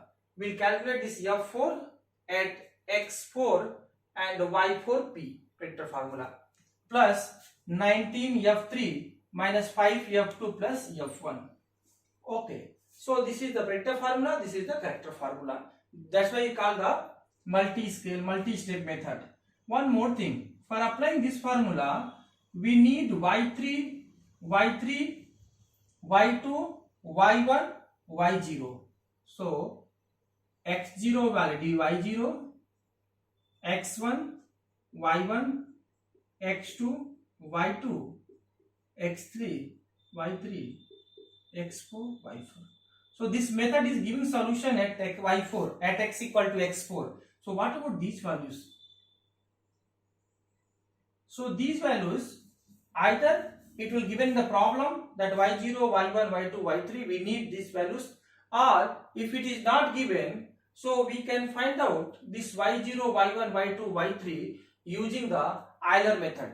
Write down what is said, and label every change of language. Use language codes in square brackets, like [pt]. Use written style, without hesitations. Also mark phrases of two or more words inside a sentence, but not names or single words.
[en] We'll calculate this f4 at x4 and y4p predictor formula plus 19 f3 minus 5 f2 plus f1. Okay, so this is the predictor formula, this is the character formula. That's why we call the multi-scale, multi-step method. One more thing, for applying this formula we need y3, y2, y1, y0. So x0 value y0, x1, y1, x2, y2, x3, y3, x4, y4. So this method is giving solution at y4 at x equal to x4. So what about these values? So these values, either it will given the problem that y0, y1, y2, y3 we need these values, or if it is not given, so we can find out this y0, y1, y2, y3 using the Euler method.